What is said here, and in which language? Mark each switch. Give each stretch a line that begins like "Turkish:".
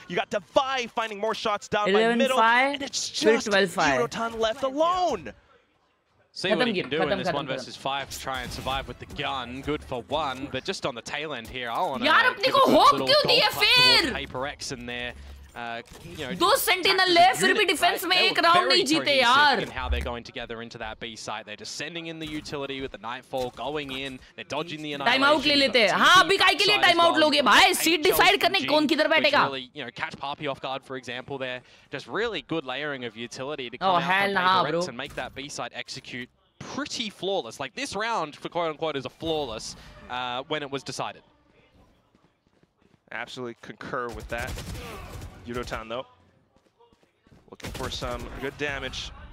English: You got Divide finding more shots down by middle, and it's just Yudotan left alone. See what he can do in this 1 versus 5 to try and survive with the gun. Good for one, but just on the tail end here, I want to
Hindi: यार अपने को hope क्यों दिया फिर?
English: PRX in there. You know,
Hindi: 2 sentinel है फिर भी defence में एक राउंड नहीं जीते यार.
English: And how they're going together into that B site, they're just sending in the utility with the Nightfall, going in, they're dodging the annihilation.
Hindi: Time out ले लेते हैं. हाँ अभी काय के लिए टाइम आउट लोगे भाई? सीट डिसाइड करने कौन किधर बैठेगा?
English: Really, you know, catch Poppy off guard, for example. There, just really good layering of utility to come out from PRX and make that B site execute pretty flawless. Like this round, for quote unquote, is a flawless when it was decided. Absolutely concur with that. Yudotan though, looking for some good damage.